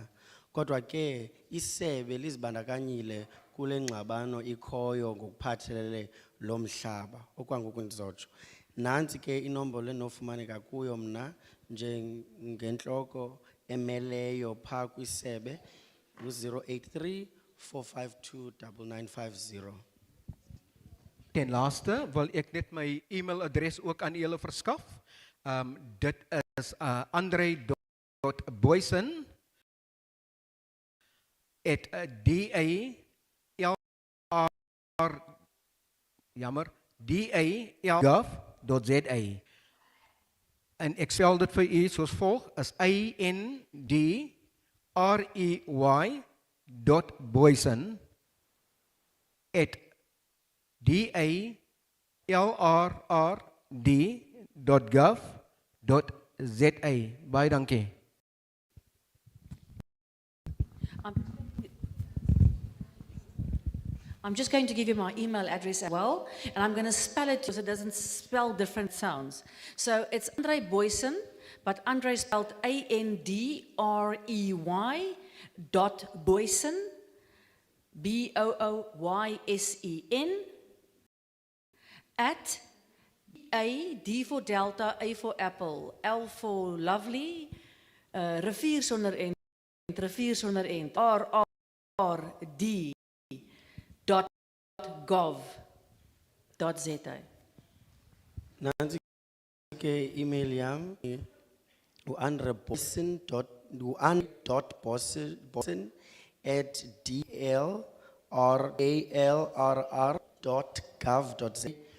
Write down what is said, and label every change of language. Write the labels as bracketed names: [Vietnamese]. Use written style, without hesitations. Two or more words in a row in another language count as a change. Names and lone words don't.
[Xhosa] Kodwa ke isebe lizibandakanyile kule ngxabano ikhoyo ngokuphathelele lo mhlaba okwangoku ndizotsho. Nantsi ke inombolo enofumaneka kuyo mna njengentloko emeleyo phaa kwisebe 083 452 9950. [Afrikaans] Ten laaste wil ek net my e-mailadres ook aan julle verskaf. Dit is andre.boysen@DA DAL.gov.za. En ek spel dit vir u soos volg, is indrrd.gov.za. Baie dankie. [English] I'm just going to give you my email address as well, and I'm going to spell it so it doesn't spell different sounds. So it's Andre Boysen, but Andre spelled ANDREY .Boysen, BOOYSEN, at D for Delta, A for Apple, L for Lovely, rivier sonder end, RRD. .gov.za. [Xhosa] Nancy ke email yam uandre.boysen@dlrrr.gov.za.